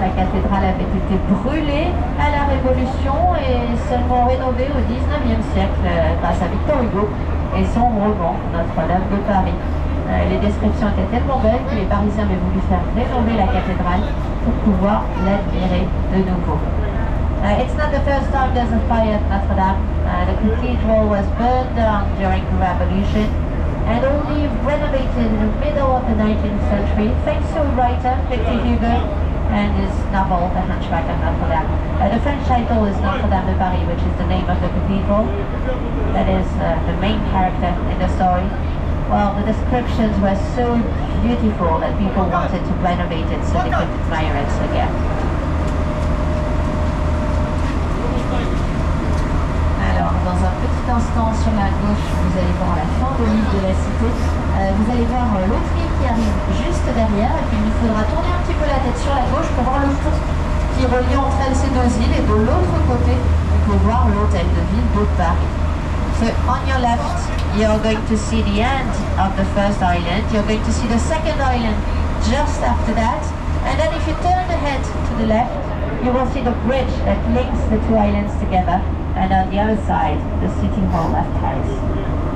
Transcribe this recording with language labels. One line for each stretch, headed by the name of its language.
French: La cathédrale avait été brûlée à la Révolution et seulement rénovée au 19e siècle grâce à Victor Hugo et son roman Notre-Dame de Paris. Les descriptions étaient tellement belles que les Parisiens avaient voulu faire rénover la cathédrale pour pouvoir l'admirer de nouveau.
English: It's not the first time there's a fire at Notre-Dame. The cathedral was burned down during the Revolution and only renovated in the middle of the 19th century thanks to a writer, Victor Hugo, and his novel, The Hunchback of Notre Dame. The French title is Notre-Dame de Paris, which is the name of the cathedral. That is the main character in the story. Well, the descriptions were so beautiful that people wanted to renovate it so they could admire it again.
French: Alors, dans un petit instant, sur la gauche, vous allez voir la fin de l'île de la Cité. Vous allez voir l'autre île qui arrive juste derrière. Et puis, il nous faudra tourner un petit peu la tête sur la gauche pour voir le pont qui relie entre elles ces deux îles. Et de l'autre côté, on peut voir l'hôtel de ville de Paris.
English: So, on your left, you're going to see the end of the first island. You're going to see the second island just after that. And then if you turn the head to the left, you will see the bridge that links the two islands together. And on the other side, the City Hall of Paris.